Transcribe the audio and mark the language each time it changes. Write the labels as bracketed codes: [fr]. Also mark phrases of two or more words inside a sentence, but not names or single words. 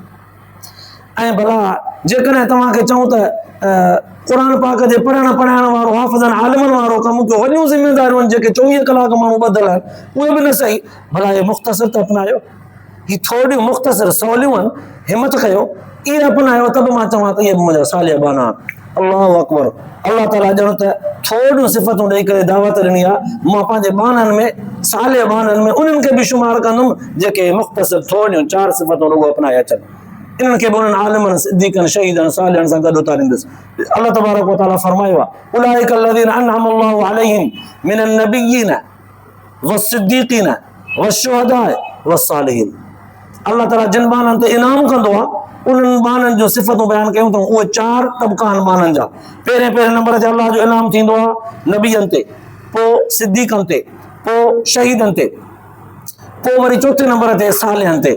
[sd] ऐं भला जेकॾहिं तव्हांखे चऊं त क़ुर पाक जे पढ़ण पढ़ाइण वारो, हाफ़िज़नि आलिमनि वारो कमु कयो, वॾियूं ज़िमेदारियूं आहिनि जेके 24 कलाक माण्हू ॿधल आहिनि, उहे बि न सही, भला हे मुख़्तसिर त अपनायो, ही थोरियूं मुख़्तसिर सवलियूं आहिनि, हिमत कयो, इहे अपनायो, त बि मां चवां त इहे बि मुंहिंजा सालिह बाना आहिनि। [ar] الله أكبر. [sd] अल्लाह ताला ॼण त थोरियूं सिफ़तूं ॾेई करे दावत ॾिनी आहे, मां पंहिंजे बाननि में, सालिह बाननि में उन्हनि खे बि शुमार कंदुमि जेके मुख़्तसिर थोरियूं चार सिफ़तूं रुगो अपनाए अचनि। इन्हनि खे बि उन्हनि आलिमनि, सिद्दीक़नि, शहीदनि, सालिहनि सां गॾु उतारींदुसि। अल्लाह [ar] تبارك وتعالى [sd] फरमायो आहे, [ar] أولئك الذين أنعم الله عليهم من النبيين والصديقين والشهداء والصالحين. [sd] अल्लाह ताला जिन बाननि ते इनाम कंदो आहे उन्हनि बाननि जो सिफ़तूं बयानु कयूं अथऊं। उहे 4 तबक़ा आहिनि बाननि जा। पहिरें नंबर ते अल्लाह जो इनाम थींदो आहे नबीअनि ते, पोइ सिद्दीक़नि ते, पोइ शहीदनि ते, पोइ वरी चौथे नंबर ते सालिहनि ते।